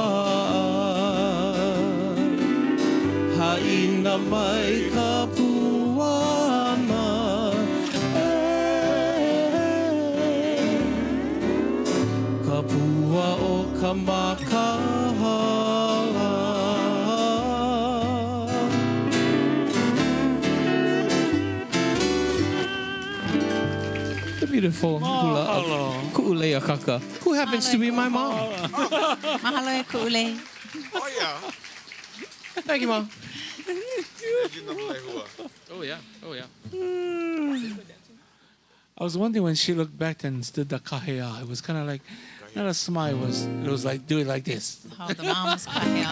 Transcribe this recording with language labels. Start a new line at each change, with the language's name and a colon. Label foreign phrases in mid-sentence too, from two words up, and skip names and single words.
Hawaiian: Haina mai ka puana Ka pua o ka makahala
English: The beautiful hula of Ku'ulea Kaka, who happens to be my mom.
Hawaiian: Mahalo e ku'ulei.
English: Oh, yeah. Thank you, Mom. Legend of Mele Hua. Oh, yeah. Oh, yeah. I was wondering when she looked back and did the kahea. It was kind of like, not a smile. It was like doing like this. How the mom's kahea.